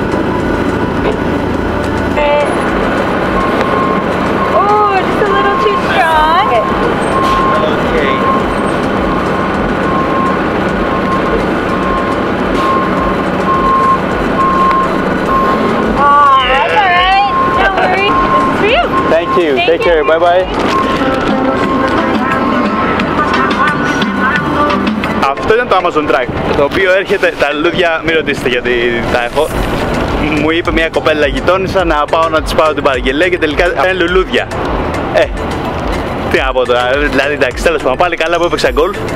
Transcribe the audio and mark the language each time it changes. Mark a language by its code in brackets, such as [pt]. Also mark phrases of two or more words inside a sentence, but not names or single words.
[en] Oh, just a little too strong. Okay. Oh, that's alright. Don't worry. This is for you. Thank you. Thank Take you. care. Bye bye. [el] Αυτό ήταν το Amazon Track, το οποίο έρχεται, τα λουλούδια, μην ρωτήσετε γιατί τα έχω. Μου είπε μια κοπέλα γειτόνισσα να πάω να της πάω την παραγγελία και τελικά είναι λουλούδια. Τι να πω τώρα, δηλαδή εντάξει, τέλος πάντων, πάλι καλά που έπαιξα γκολφ.